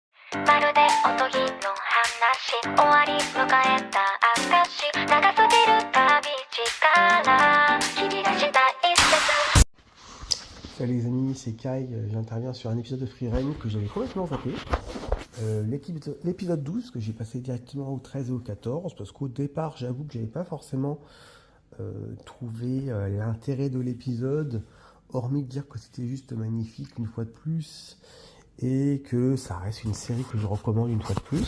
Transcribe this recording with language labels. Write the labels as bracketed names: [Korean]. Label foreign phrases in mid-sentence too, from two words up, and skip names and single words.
[Japanese] まるでおとぎの話終わり迎えた証長すぎる旅路から君がしたい説 [French] Salut les amis, c'est Kai, j'interviens sur un épisode de Free Reign que j'avais complètement zappé. L'épisode 12 que j'ai passé directement au 13 et au 14 parce qu'au départ j'avoue que j'avais pas forcément trouvé l'intérêt de l'épisode, hormis de dire que c'était juste magnifique une fois de plus et que ça reste une série que je recommande une fois de plus.